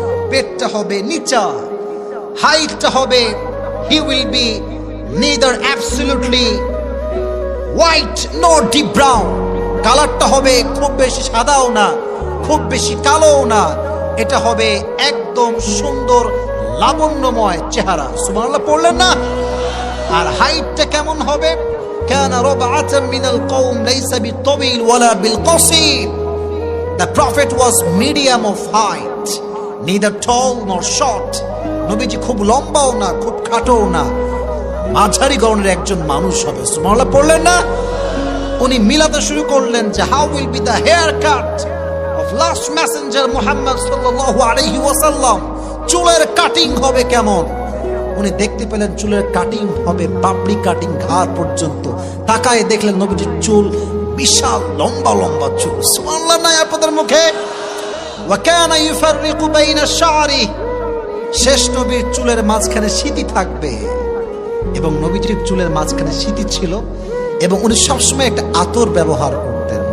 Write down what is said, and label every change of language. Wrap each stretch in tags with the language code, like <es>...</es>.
<bn>পেটটা হবে নিচা, হাইটটা হবে,</bn> <en>he will be neither absolutely white nor deep brown,</en> <bn>কালারটা হবে খুব বেশি সাদাও না খুব বেশি কালোও না, এটা হবে একদম সুন্দর লাবণ্যময় চেহারা। সুবহানাল্লাহ পড়লেন না? আর হাইটটা কেমন হবে?</bn> <ar>কানা রাবআতাম মিনাল কওম লাইসা বিতাবিল ওয়ালা বিলকাসির।</ar> <en>The prophet was medium of height, neither tall nor short.</en> <bn>নবীজি খুব লম্বাও না খুব খাটোও না, মাঝারি গড়নের একজন মানুষ হবে। সুবহানাল্লাহ পড়লেন না? উনি মিলাতে শুরু করলেন যে</bn> <en>how will be the haircut of last messenger Muhammad sallallahu alayhi wasallam,</en> <bn>চুলের কাটিং হবে কেমন? উনি দেখতে পেলেন চুলের কাটিং হবে পাপড়ি কাটিং ঘাড় পর্যন্ত। তাকায় দেখলেন নবীজির চুল বিশাল লম্বা লম্বা চুল। সুবহানাল্লাহ নাই আপনাদের মুখে?</bn> <ar>ওয়া কানা ইউফাররিকু বাইনা শা'রি,</ar> <bn>শেষ নবীর চুলের মাঝখানে সিঁথি থাকবে এবং নবীজির চুলের মাঝখানে সিঁথি ছিল এবং উনি সবসময় একটা আতর ব্যবহার করতেন।</bn>